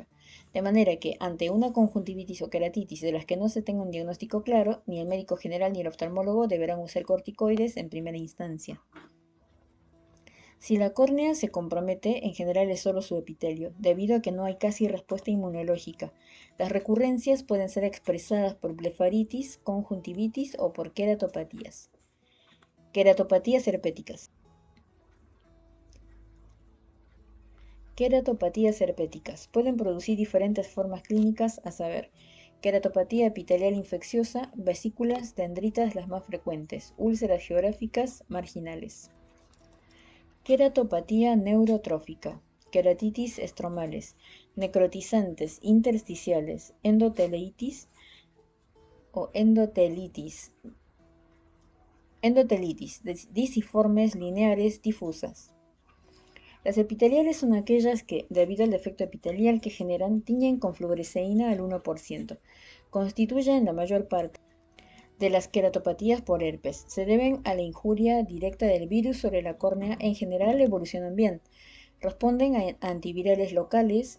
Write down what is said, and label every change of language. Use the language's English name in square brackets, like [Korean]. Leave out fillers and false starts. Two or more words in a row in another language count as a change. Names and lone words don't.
[Spanish] De manera que, ante una conjuntivitis o queratitis de las que no se tenga un diagnóstico claro, ni el médico general ni el oftalmólogo deberán usar corticoides en primera instancia. Si la córnea se compromete, en general es solo su epitelio, debido a que no hay casi respuesta inmunológica. Las recurrencias pueden ser expresadas por blefaritis, conjuntivitis o por queratopatías. Queratopatías herpéticas. Queratopatías herpéticas. Pueden producir diferentes formas clínicas, a saber, queratopatía epitelial infecciosa, vesículas, dendritas las más frecuentes, úlceras geográficas marginales. Queratopatía neurotrófica, queratitis estromales, necrotizantes intersticiales, endotelitis o endotelitis, disiformes lineares difusas. Las epiteliales son aquellas que, debido al defecto epitelial que generan, tiñen con fluoresceína al 1%. Constituyen la mayor parte de las queratopatías por herpes. Se deben a la injuria directa del virus sobre la córnea. En general evolucionan bien. Responden a antivirales locales.